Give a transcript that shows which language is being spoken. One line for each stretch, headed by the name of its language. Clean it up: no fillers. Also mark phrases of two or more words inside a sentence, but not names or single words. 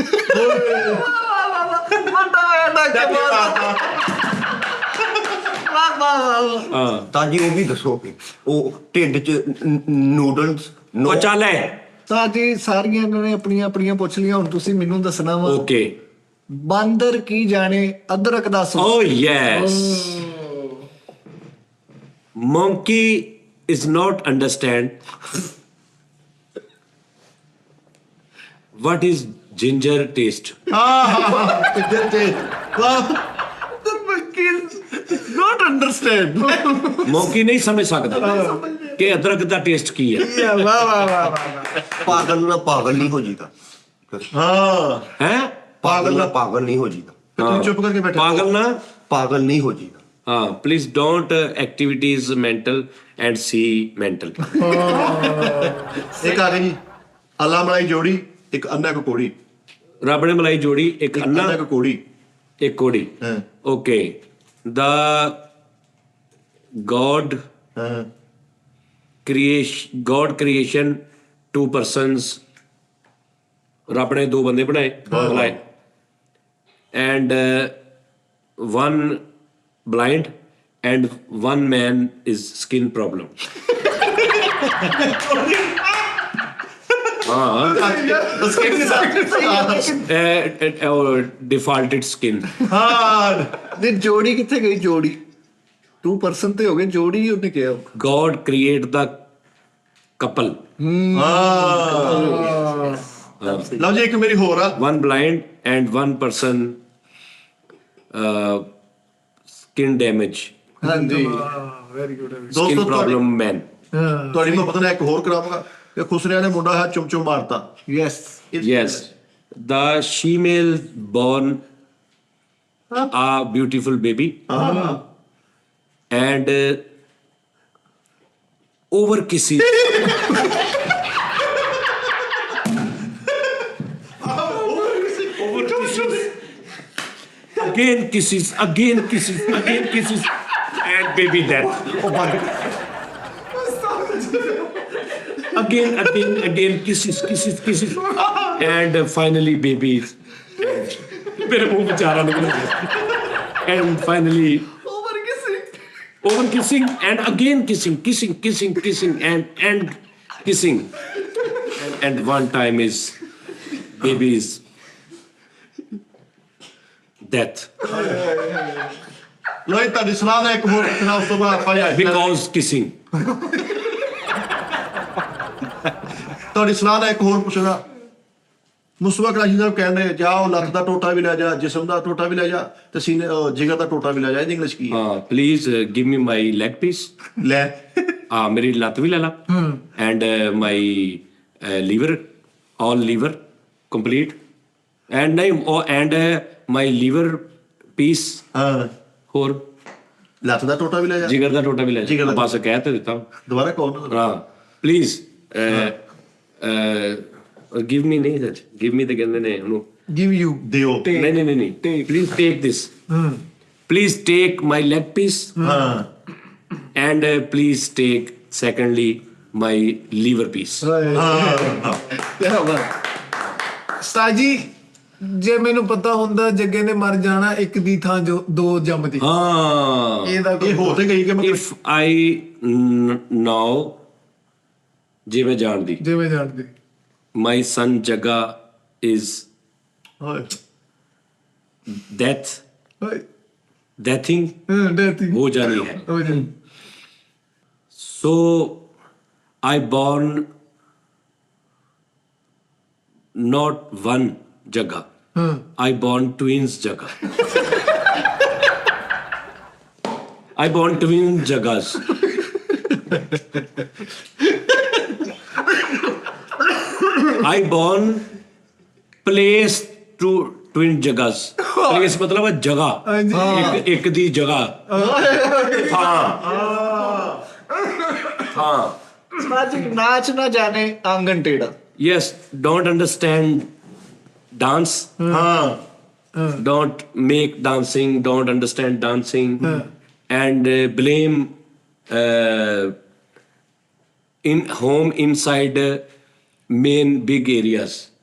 Punjabi: ਤਾਂ ਜੀ ਉਹ ਵੀ ਦੱਸੋ ਉਹ ਢਿੱਡ 'ਚ ਨੂਡਲਸ ਉਹ ਚੱਲ ਹੈ ਤਾਂ ਜੀ ਸਾਰੀਆਂ ਇਹਨਾਂ ਨੇ ਆਪਣੀਆਂ ਆਪਣੀਆਂ ਪੁੱਛ ਲਈਆਂ, ਹੁਣ ਤੁਸੀਂ ਮੈਨੂੰ ਦੱਸਣਾ ਵਾ। ਓਕੇ ਬਾਂਦਰ ਕੀ ਜਾਣੇ ਅਦਰਕ ਦਾ ਸੁੱਖ।
English: oh yes monkey is not understand what is ginger taste Not understand.
Punjabi: monkey ਨਹੀਂ ਸਮਝ ਸਕਦਾ ਕਿ ਅਦਰਕ ਦਾ ਟੇਸਟ ਕੀ ਹੈ ਪਾਗਲ ਨਾ ਪਾਗਲ ਨਹੀਂ ਹੋ ਜੀਦਾ ਹਾਂ ਹੈ ਪਾਗਲ ਨਾ ਪਾਗਲ ਨਹੀਂ ਹੋ ਜੀਦਾ ਤੁਸੀਂ ਚੁੱਪ ਕਰਕੇ ਬੈਠੋ। ਪਾਗਲ ਨਾ ਪਾਗਲ ਨਹੀਂ ਹੋ ਜੀਦਾ
English: ਹਾਂ please don't activities mental and see mental
Punjabi: ਇੱਕ ਆ ਗਈ ਜੀ ਅੱਲਾ ਮਲਾਈ ਜੋੜੀ, ਇੱਕ ਅੰਨਾ ਇੱਕ ਕੋੜੀ। ਰੱਬ ਨੇ ਮਲਾਈ ਜੋੜੀ ਇੱਕ ਅੰਨਾ ਅੰਨਾ ਇੱਕ ਕੋੜੀ। ਇੱਕ ਕੋੜੀ ਹਾਂ ਓਕੇ ਦਾ ਗੋਡ ਹਾਂ
English: God creation two persons
Punjabi: ਰੱਬ ਨੇ ਦੋ ਬੰਦੇ ਬਣਾਏ
English: and one blind and one man is skin problem defaulted skin
Punjabi: ਹਾਂ ਨੇ ਜੋੜੀ ਕਿੱਥੇ ਗਈ? ਜੋੜੀ 2% ਤੇ ਹੋ ਗਏ, ਜੋੜੀ ਉਹਨੇ ਕਿਹਾ।
English: God create the couple
Punjabi: ਲਓ ਜੀ ਇੱਕ ਮੇਰੀ ਹੋਰ ਆ।
English: one blind and one person skin damage
Punjabi: ਹਾਂਜੀ
English: very good.
Punjabi: skin ਦੋਸਤੋ
English: problem man
Punjabi: ਤੁਹਾਡੀ ਮੁਹੱਬਤ ਨਾਲ ਇੱਕ ਹੋਰ ਕਰਾਵਾਂਗਾ ਕਿ ਖੁਸਰਿਆਂ ਨੇ ਮੁੰਡਾ ਹੈ ਚੁੰਮ ਮਾਰਤਾ। ਯੈਸ
English: yes the female born a beautiful baby and over kisses again kisses and baby death again kisses and finally babies
Hindi: मेरे मुंह में चारा निकल गया
English: and finally over kissing and again kissing and kissing and one time is baby's death
Punjabi: ਲਓ ਜੀ ਤੁਹਾਡੀ ਸਲਾਹ ਦਾ ਇੱਕ ਹੋਰ ਰੱਖਣਾ, ਉਸ ਤੋਂ ਬਾਅਦ ਆਪਾਂ
English: because kissing
Punjabi: ਤੁਹਾਡੀ ਸਲਾਹ ਦਾ ਇੱਕ ਹੋਰ ਪੁੱਛਣਾ। ਮੁਸਤਫਾ ਕਰਾਚੀ ਸਾਹਿਬ ਕਹਿੰਦੇ ਜਾ ਉਹ ਲੱਤ ਦਾ ਟੋਟਾ ਵੀ ਲੈ ਜਾ, ਜਿਸਮ ਦਾ ਟੋਟਾ ਵੀ ਲੈ ਜਾ, ਤੇ ਸੀਨੇ ਜਿਗਰ ਦਾ ਟੋਟਾ ਵੀ ਲੈ ਜਾ। ਇਹਦੀ ਇੰਗਲਿਸ਼ ਕੀ ਹੈ?
English: please give me my leg piece
Punjabi: ਲੈ ਮੇਰੀ ਲੱਤ ਵੀ ਲੈ ਲਾ
English: and my liver all liver complete and ਨਹੀਂ and my liver piece
Punjabi: ਹਾਂ ਹੋਰ ਲੱਤ ਦਾ ਟੋਟਾ ਵੀ ਲੈ ਜਾ। ਜਿਗਰ ਦਾ ਟੋਟਾ ਵੀ ਲੈ ਜਿਗਰ ਜਾ ਦਾ- ਬਸ ਕਹਿ ਤੇ ਦਿੱਤਾ ਦੁਬਾਰਾ ਕੌਣ? ਹਾਂ ਪਲੀਜ਼
English: give me
Punjabi: ਨਹੀਂ ਸੱਚ
English: give me
Punjabi: ਤੇ ਕਹਿੰਦੇ ਨੇ ਉਹਨੂੰ
English: give you
Punjabi: ਦਿਓ।
English: ਨਹੀਂ please take this please take my leg piece
Punjabi: ਹਾਂ
English: and please take secondly my liver piece
Punjabi: ਸਤਾਜੀ ਜੇ ਮੈਨੂੰ ਪਤਾ ਹੁੰਦਾ ਜੱਗੇ ਨੇ ਮਰ ਜਾਣਾ ਇੱਕ ਦੀ ਥਾਂ ਜੋ ਦੋ ਜੰਮਦੀ ਹਾਂ ਇਹਦਾ ਇਹ ਹੋ ਤੇ ਗਈ ਕਿ ਮੈਂ
English: if I know
Punjabi: ਜੇ ਮੈਂ ਜਾਣਦੀ ਜਿਵੇਂ ਜਾਣਦੇ
English: my son Jaga is death thing
Punjabi: ਡੈਥੀ ਹੋ ਜਾਣੀ ਹੈ ਹੋ ਜਾ
English: so I born not one Jaga I born twins Jaga I born twin Jagas I born place to twin Jagas place
Hindi: मतलब है जगह एक दी जगह हाँ
Punjabi: ਅੱਜ ਨਾਚ ਨਾ ਜਾਣੇ ਆਂਗਨ ਟੇੜਾ।
English: yes don't understand dance
Punjabi: ਹਾਂ
English: don't make dancing, don't understand dancing, and blame in home inside main big areas.